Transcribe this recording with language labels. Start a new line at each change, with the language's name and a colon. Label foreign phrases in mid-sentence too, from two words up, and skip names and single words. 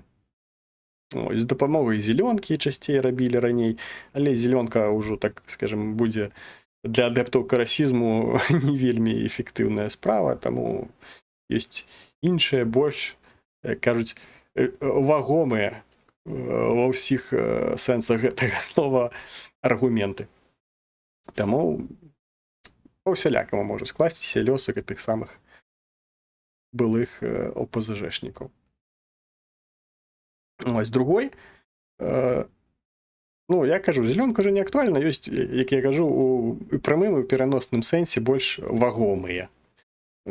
Ukrainian: Ось, з допомогою зеленки частей робили раней, але зеленка уже, так скажем, буде для адептів карасізму не вельмі ефективна справа, тому є інші, більш, як кажуть, вагомі во всіх сенсах
Belarusian: гэтага слова аргументы.
Ukrainian: Тому по всялякому може скластися лёсы гэтых самых былых ОПЗЖшников.
Belarusian: Ось другой, ну, я кажу, зеленка уже не актуальна, ёсць, як я кажу, у прамым і пераносным сэнсе больш вагомыя.